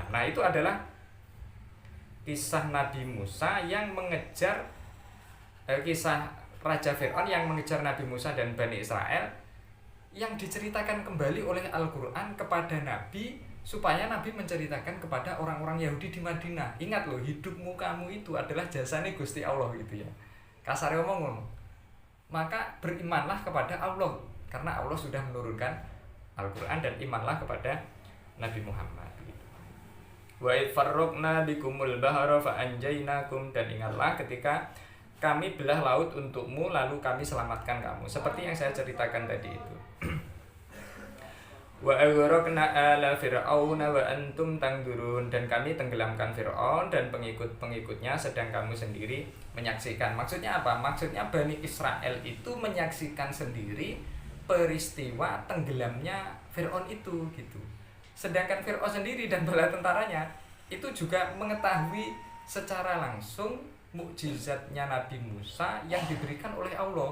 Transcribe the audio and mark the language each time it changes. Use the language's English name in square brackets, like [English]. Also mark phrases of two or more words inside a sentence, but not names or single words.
[Indonesian] Nah, itu adalah kisah Nabi Musa yang mengejar kisah Raja Fir'aun yang mengejar Nabi Musa dan Bani Israel, yang diceritakan kembali oleh Al-Quran kepada Nabi, supaya Nabi menceritakan kepada orang-orang Yahudi di Madinah. Ingat loh, hidupmu kamu itu adalah jasane Gusti Allah gitu ya. Kasar ngomong. Maka berimanlah kepada Allah, karena Allah sudah menurunkan Al-Quran, dan imanlah kepada Nabi Muhammad gitu. [Arabic] وإذ فرقنا بكم البحر فأنجيناكم, [Indonesian] dan ingatlah ketika kami belah laut untukmu lalu kami selamatkan kamu, seperti yang saya ceritakan tadi itu. [Arabic] وأغرقنا آل فرعون وأنتم تنظرون, [Indonesian] dan kami tenggelamkan Fir'aun dan pengikut-pengikutnya sedang kamu sendiri menyaksikan. Maksudnya apa? Maksudnya Bani Israel itu menyaksikan sendiri peristiwa tenggelamnya Fir'aun itu gitu. Sedangkan Fir'aun sendiri dan bala tentaranya itu juga mengetahui secara langsung mukjizatnya Nabi Musa yang diberikan oleh Allah.